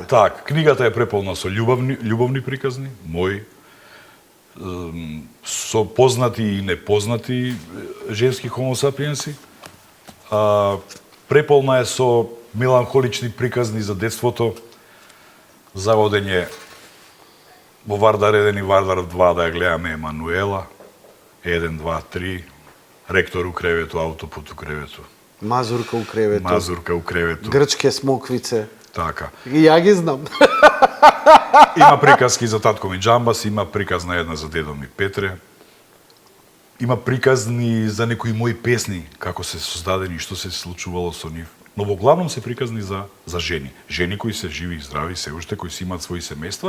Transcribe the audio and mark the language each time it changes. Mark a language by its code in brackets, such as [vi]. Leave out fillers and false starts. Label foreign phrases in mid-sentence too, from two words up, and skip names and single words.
[mk] Так, книгата е преполна со љубовни приказни, мои, со познати и непознати женски хомо сапиенси. Преполна е со меланхолични приказни за детството, за одење во Вардар 1 и Вардар 2 да ја гледаме Емануела, 1, 2, 3, ректор у кревето, аутопут у кревето. Мазурка у кревето. Мазурка у кревето. Грчке смоквице. Така. И ја ги знам. Има приказки за татко ми Джамбас, има приказна една за дедо ми Петре. Има приказни за некои мои песни, како се создадени и што се случувало со нив. Но во главном се приказни за жени. Жени кои се живи и здрави, се уште, кои си имаат своји семејства.